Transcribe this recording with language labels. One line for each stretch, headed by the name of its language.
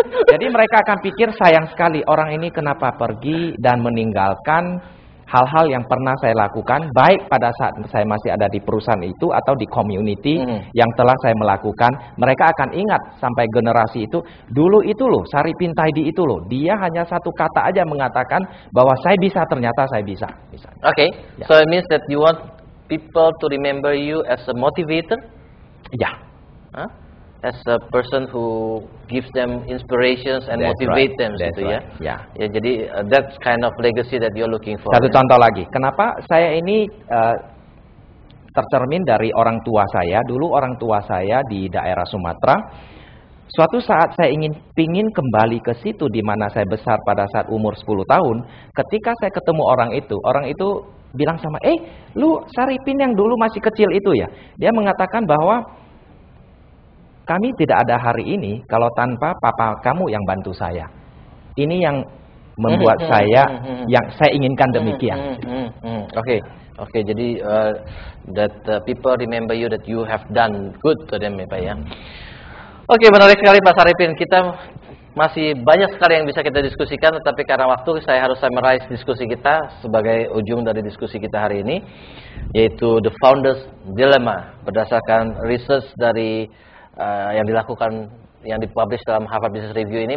Indonesian: Jadi mereka akan pikir, sayang sekali orang ini kenapa pergi dan meninggalkan hal-hal yang pernah saya lakukan, baik pada saat saya masih ada di perusahaan itu atau di community yang telah saya melakukan. Mereka akan ingat sampai generasi itu, dulu itu loh, Saripin Taidi itu loh, dia hanya satu kata aja mengatakan bahwa saya bisa, ternyata saya bisa. Okay, ya.
English: So it means that you want people to remember you as a motivator?
Indonesian: Ya.
English: Huh? As a person who gives them inspirations and motivate them,
Indonesian: gitu ya. Ya. Ya, jadi
English: that's kind of legacy that you're looking for.
Indonesian: Satu contoh lagi, kenapa saya ini tercermin dari orang tua saya. Dulu orang tua saya di daerah Sumatera. Suatu saat saya ingin kembali ke situ di mana saya besar pada saat umur 10 tahun. Ketika saya ketemu orang itu bilang sama, lu Saripin yang dulu masih kecil itu ya. Dia mengatakan bahwa kami tidak ada hari ini kalau tanpa papa kamu yang bantu saya. Ini yang membuat yang saya inginkan demikian. Oke, jadi
English: that people remember you, that you have done good to them,
Indonesian: ya Pak ya. Oke, menarik sekali Pak Saripin. Kita masih banyak sekali yang bisa kita diskusikan, tetapi karena waktu saya harus summarize diskusi kita sebagai ujung dari diskusi kita hari ini, yaitu The Founder's Dilemma berdasarkan research dari yang dilakukan, yang dipublish dalam Harvard Business Review ini.